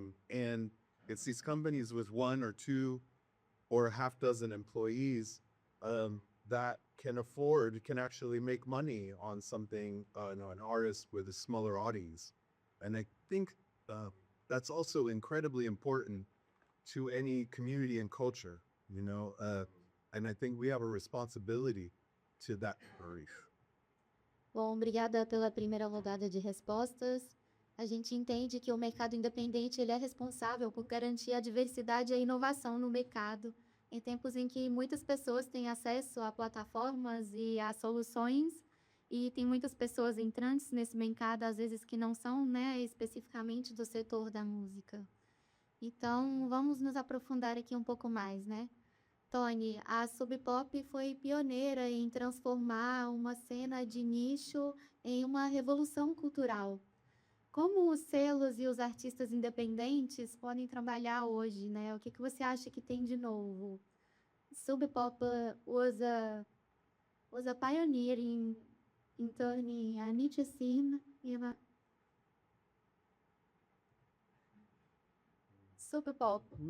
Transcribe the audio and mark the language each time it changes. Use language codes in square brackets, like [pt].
[en] And it's these companies with one or two or a half dozen employees that can actually make money on something, an artist with a smaller audience. And I think that's also incredibly important to any community and culture, you know, and I think we have a responsibility to that degree. [pt] Bom, obrigada pela primeira rodada de respostas. A gente entende que o mercado independente ele é responsável por garantir a diversidade e a inovação no mercado, em tempos em que muitas pessoas têm acesso a plataformas e a soluções, e tem muitas pessoas entrantes nesse mercado, às vezes que não são, né, especificamente do setor da música. Então, vamos nos aprofundar aqui um pouco mais, né? Tony, a Sub Pop foi pioneira em transformar uma cena de nicho em uma revolução cultural. Como os selos e os artistas independentes podem trabalhar hoje, né? O que você acha que tem de novo? [en] Sub Pop was a pioneer in turning a niche scene in a Sub Pop.